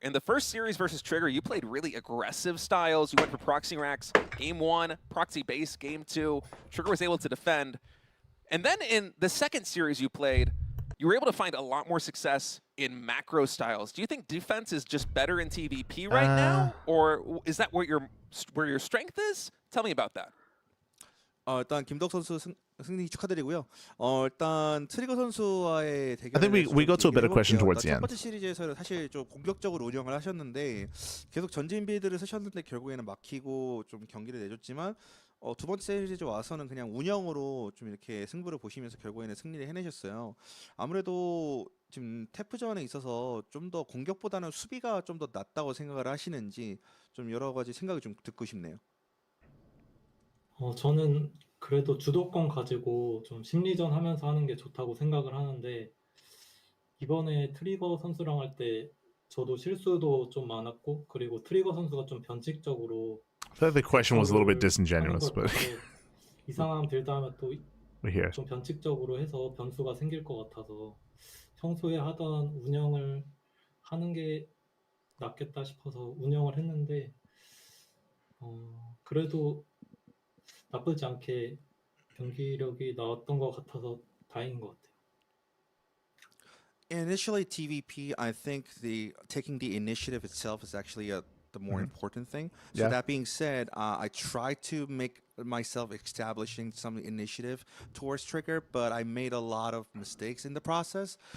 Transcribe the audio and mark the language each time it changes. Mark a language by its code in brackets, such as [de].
[en] In the first series versus Trigger, you played really aggressive styles. You went for proxy racks, game 1, proxy base, game 2. Trigger was able to defend. And then in the 2nd series you played, you were able to find a lot more success in macro styles. Do you think defense is just better in TVP right now? Or is that where your strength is? Tell me about that. [ko] 일단 김덕 선수 승리 축하드리고요. 일단 트리거 선수와의 대결. [en] I think we got to a better question towards the end. [ko] 첫 번째 시리즈에서는 사실 좀 공격적으로 운영을 하셨는데 계속 전진 빌드를 쓰셨는데 결국에는 막히고 좀 경기를 내줬지만 두 번째 시리즈 와서는 그냥 운영으로 좀 이렇게 승부를 보시면서 결국에는 승리를 해내셨어요. 아무래도 지금 태프전에 있어서 좀 더 공격보다는 수비가 좀 더 낫다고 생각을 하시는지 좀 여러 가지 생각을 좀 듣고 싶네요. 저는 그래도 주도권 가지고 좀 심리전 하면서 하는 게 좋다고 생각을 하는데 이번에 트리거 선수랑 할 때 저도 실수도 좀 많았고 그리고 트리거 선수가 좀 변칙적으로 [en] I thought the question was a little bit disingenuous, but [ko] 이상한 빌드 하면 또 [en] We hear. [ko] 좀 변칙적으로 해서 변수가 생길 것 같아서 평소에 하던 운영을 하는 게 낫겠다 싶어서 운영을 했는데 그래도 나쁘지 않게 경기력이 나왔던 것 같아서 다행인 것 같아요. [en] Initially, TVP, I think taking the initiative itself is actually the more important thing. So Yeah. that being said, I try to make myself establishing some initiative towards Trigger, but I made a lot of mistakes in the process.